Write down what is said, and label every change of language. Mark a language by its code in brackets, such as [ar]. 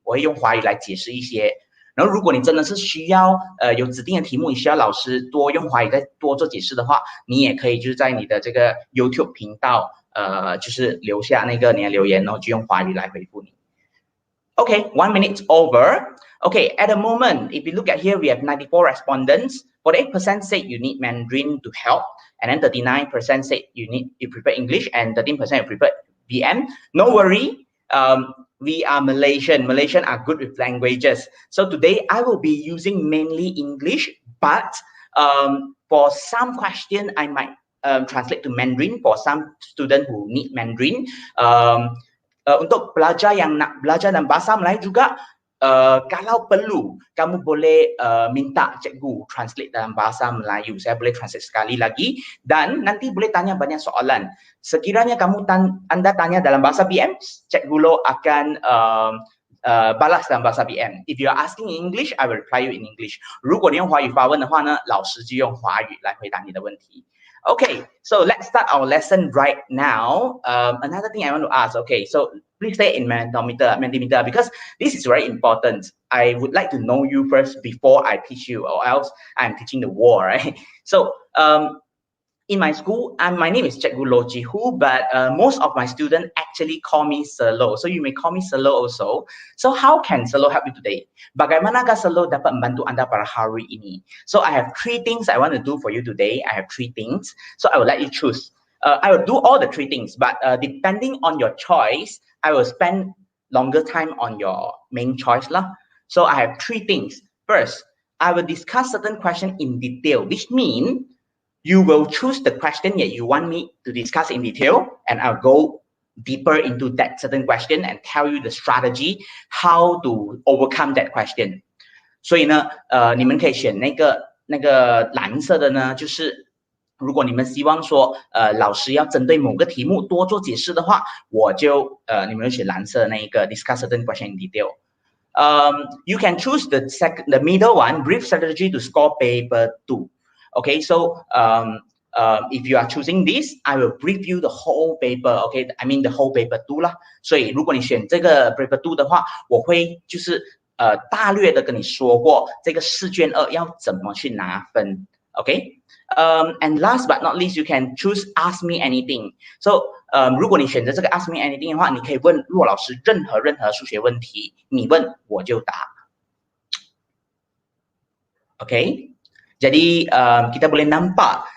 [zh] 我会用华语来解释一些。然后如果你真的是需要有指定的题目，你需要老师多用华语再多做解释的话，你也可以就是在你的这个 YouTube 频道就是留下那个你的留言，然后就用华语来回复你。 [en] Okay, 1 minute over. Okay, at the moment, if you look at here, we have 94 respondents. 48% said you need Mandarin to help, and then 39% said you prefer English, and 13% you prefer BM. No worry, we are Malaysian. Malaysian are good with languages. So today I will be using mainly English, but for some question I might translate to Mandarin for some student who need Mandarin. [ms] Untuk pelajar yang nak belajar dalam bahasa Melayu juga, kalau perlu, kamu boleh minta cikgu translate dalam bahasa Melayu. Saya boleh translate sekali lagi, dan nanti boleh tanya banyak soalan. Sekiranya Anda tanya dalam bahasa BM, Cikgu Lo akan balas dalam bahasa BM. [en] If you are asking in English, I will reply you in English. [zh] 如果你用华语发问的话呢，老师就用华语来回答你的问题。 [en] Okay, so let's start our lesson right now. Another thing I want to ask, okay, so please stay in Mentimeter, because this is very important. I would like to know you first before I teach you, or else I'm teaching the war, right? So in my school, my name is Cikgu Lo Jihu, but most of my students actually call me Sir Lo. So you may call me Sir Lo also. So how can Sir Lo help you today? [ms] Bagaimanakah Sir Lo dapat membantu Anda pada hari ini? [en] So I have 3 things I want to do for you today. I have 3 things. So I will let you choose. I will do all the 3 things, but depending on your choice, I will spend longer time on your main choice lah. So I have 3 things. First, I will discuss certain question in detail, which means you will choose the question that you want me to discuss in detail, and I'll go deeper into that certain question and tell you the strategy how to overcome that question. [zh] 所以呢，你们可以选那个蓝色的呢，就是如果你们希望说老师要针对某个题目多做解释的话，你们就选蓝色的那一个 [en] discuss certain question in detail. You can choose the middle one, brief strategy to score paper 2. Okay, so if you are choosing this, I will brief you the whole paper. Okay, I mean the whole paper 2啦。 [zh] 所以如果你选这个 paper 2的话，我会就是大略的跟你说过这个试卷2要怎么去拿分。 [en] Okay, and last but not least, you can choose ask me anything. [zh] So 如果你选择这个 [en] ask me anything [zh] 的话，你可以问骆老师任何数学问题，你问我就答。 [ms] Okay. Jadi kita boleh nampak